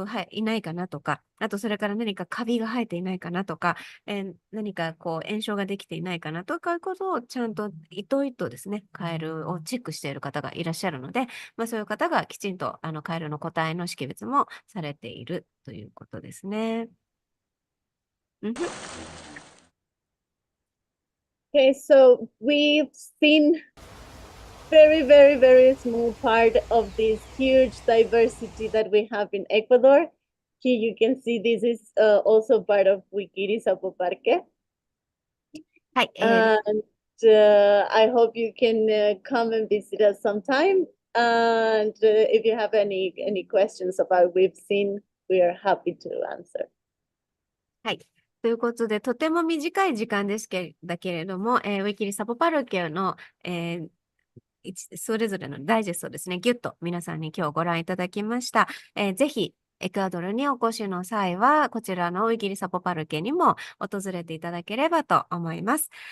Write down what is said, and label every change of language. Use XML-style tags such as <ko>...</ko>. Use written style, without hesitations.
<ja>いないかなとか、あとそれから何かカビが生えていないかなとか、何かこう炎症ができていないかなとかいうことをちゃんと糸々ですね、カエルをチェックしている方がいらっしゃるので、そういう方がきちんとカエルの個体の識別もされているということですね。</ja> <en>Okay, so we've seen very, very, very small part of this huge diversity that we have in Ecuador. Here you can see this is also part of Wikiri Sapo Parque. And I hope you can come and visit us sometime. And if you have any questions about we've seen, we are happy to answer.</en> <ja>はい。ということで、とても短い時間ですだけれども、ウィキリサポパルケの、それぞれのダイジェストですね、ギュッと皆さんに今日ご覧いただきました。ぜひ、エクアドルにお越しの際は、こちらのウィキリサポパルケにも訪れていただければと思います。</ja>